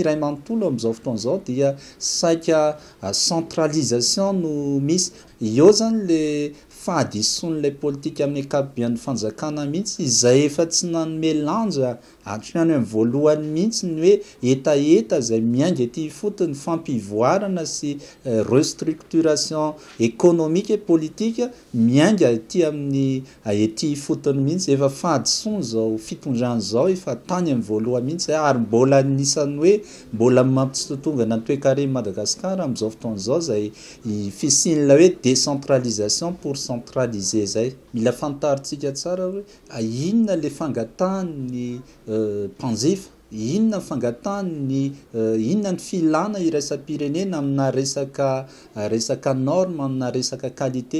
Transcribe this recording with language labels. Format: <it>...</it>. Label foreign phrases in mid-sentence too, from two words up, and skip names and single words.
<mg>iray manontolo amin'izao fotoan'izao dia saika centralisation no misy eo zany le fahadison'ilay politika amin'ny ankapobeny fanjakana mihitsy izay efa tsy nanome lanja hatrany amin'ny voalohany mihitsy ny hoe etaeta izay miainga ety fotony fampivoarana sy</mg> <fr>restructuration économique et politique</fr> <mg>miainga ety amin'ny ety fotony mihitsy efa fahadison zao fitondrana zao efa tany amin'ny voalohany mihitsy ary mbola nisany hoe mbola mampitsitotongana ny toe-karena Madagasikara amin'izao fotoan'izao izay fisin'la hoe</mg> <fr>décentralisation pour centraliser</fr> <mg>zay mila fantaritsika tsara hoe inona le fangatahany mpanjifa inona fangatahany inona ny filana iraisam-pirenena amina resaka norme amina resaka qualité</mg>